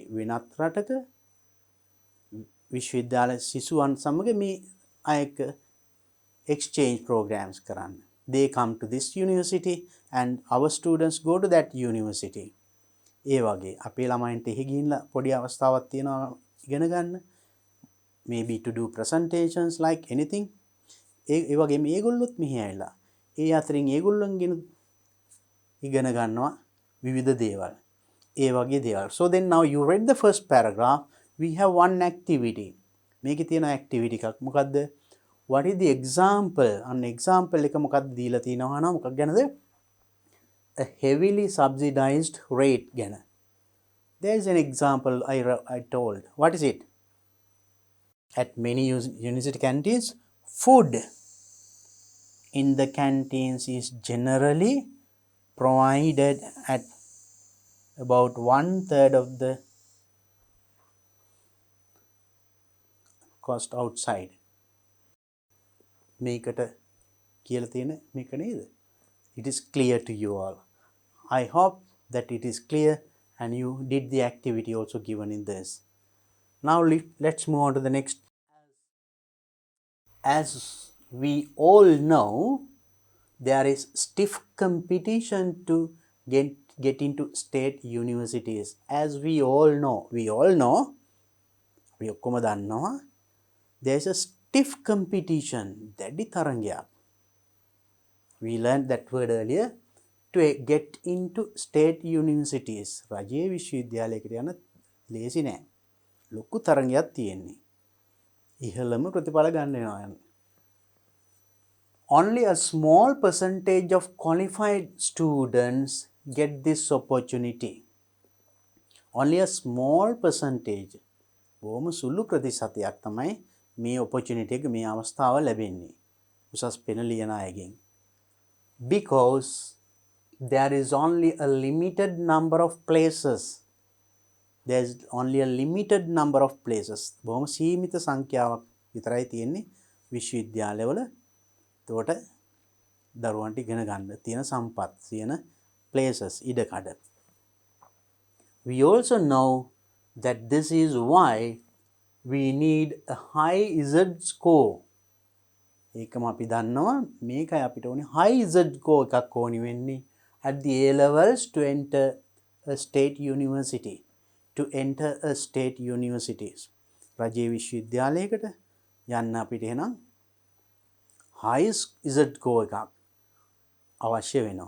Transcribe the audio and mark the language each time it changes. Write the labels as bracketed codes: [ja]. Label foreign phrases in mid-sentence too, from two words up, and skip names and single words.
[si] වෙනත් රටක විශ්වවිද්‍යාල සිසුවන් සමග මේ අයක [en] exchange programs [si] කරන්න. [en] They come to this university and our students go to that university. [si] ඒ වගේ අපේ ළමයින්ට එහි ගිහිල්ලා පොඩි අවස්ථාවක් තියෙනවා ඉගෙන ගන්න. [en] Maybe to do presentations like anything. [si] ඒ වගේ මේගොල්ලොත් මෙහි ඇවිල්ලා ඒ අතරින් ඒගොල්ලන්ගෙන ඉගෙන ගන්නවා විවිධ දේවල්. ඒ වගේ දේවල්. [en] So then now you read the first paragraph. We have one activity. [si] මේකේ තියෙන activity එකක් මොකද්ද? [en] What is the example? An example [si] එක මොකක්ද දීලා තියෙනවා නම් මොකක් ගැනද? [en] A heavily subsidized rate ගැන. There is an example I told. What is it? At many university canteens, food in the canteens is generally provided at about 1/3 of the cost outside. [si] මේකට කියලා තියෙන මේක නේද? [en] It is clear to you all. I hope that it is clear and you did the activity also given in this. Now let's move on to the next. As we all know, there is stiff competition to get into state universities. As we all know, we [si] ඔක්කොම දන්නවා, [en] there is a stiff competition. [si] දැඩි තරංගයක්. [en] We learned that word earlier. To get into state universities. [si] රජයේ විශ්වවිද්‍යාලයකට යන ලේසි නෑ. ලොකු තරංගයක් තියෙන්නේ. ඉහළම ප්‍රතිඵල ගන්න වෙනවා. [en] Only a small percentage of qualified students get this opportunity. Only a small percentage. [si] බොහොම සුළු ප්‍රතිශතයක් තමයි මේ opportunity එක මේ අවස්ථාව ලැබෙන්නේ. උසස් පෙළ ලියන අයගෙන්. [en] Because there is only a limited number of places. There is only a limited number of places. [si] බොහොම සීමිත සංඛ්‍යාවක් විතරයි තියෙන්නේ විශ්වවිද්‍යාලවල. එතකොට දරුවන්ට ඉගෙන ගන්න තියෙන සම්පත් තියෙන places ඉඩකඩ. [en] We also know that this is why we need a high Z score. [si] ඒකම අපි දන්නවා මේකයි අපිට ඕනේ [en] high Z score [si] එකක් ඕනි වෙන්නේ [en] at the A levels to enter a state university. To enter a state universities. [si] රජයේ විශ්වවිද්‍යාලයකට යන්න අපිට එහෙනම් [en] high Z score [si] එකක් අවශ්‍ය වෙනවා.